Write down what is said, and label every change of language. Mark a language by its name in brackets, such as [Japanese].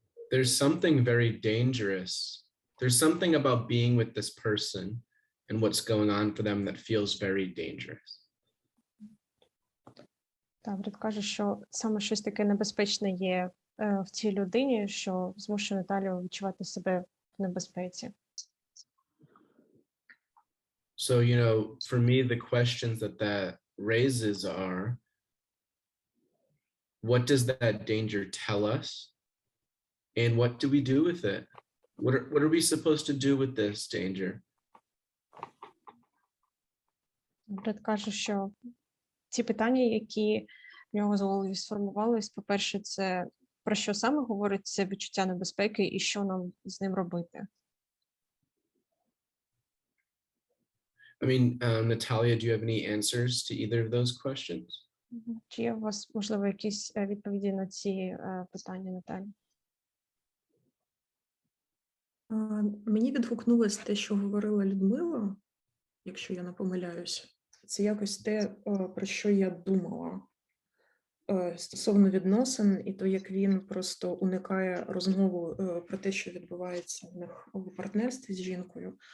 [English] There's something very dangerous. There's something about being with this person and what's going on for them that feels very dangerous. [Ukrainian] Так, Бред каже, що саме щось таке небезпечне є в цій людині, що змушує Наталію відчувати себе в небезпеці. [English] So, for me, the questions that raises are, what does that danger tell us? And what do we do with it? What are we supposed to do with this danger? [Ukrainian] Бред каже, що ці питання, які в нього з голові сформувались, по-перше, це про що саме говорить це відчуття небезпеки і що нам з ним робити. [English] I mean, Natalia, do you have any answers to either of those questions? [Ukrainian] Чи є у вас, можливо, якісь відповіді на ці питання, Наталі? Мені відгукнулось те, що говорила Людмила, якщо я не помиляюсь. Це якось те, про що я думала стосовно відносин, і то, як він просто уникає розмову про те, що відбувається в них у партнерстві з жінкою.